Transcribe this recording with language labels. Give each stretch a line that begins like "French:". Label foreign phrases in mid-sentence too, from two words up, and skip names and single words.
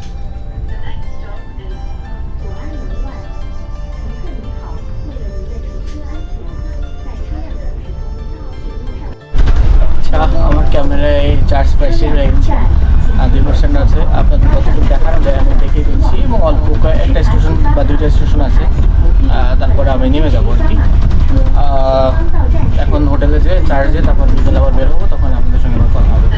Chinese: 左安门外，乘客您好，为了您的乘车安全，在车辆行驶中，请勿上。
Bangla: আচ্ছা আমার ক্যামেরায় চার্জ প্রায় শেষ হয়ে গেছে, আর 2% আছে। আপনাদের কতটুকু দেখানো যায় আমি দেখিয়ে দিচ্ছি, এবং অল্প একটা স্টেশন বা দুইটা স্টেশন আছে, তারপরে আমি নেমে যাবো আর কি। এখন হোটেলে যে চার্জে তারপর বিকেলে আবার বের হবো, তখন আপনাদের সঙ্গে আমার কথা হবে।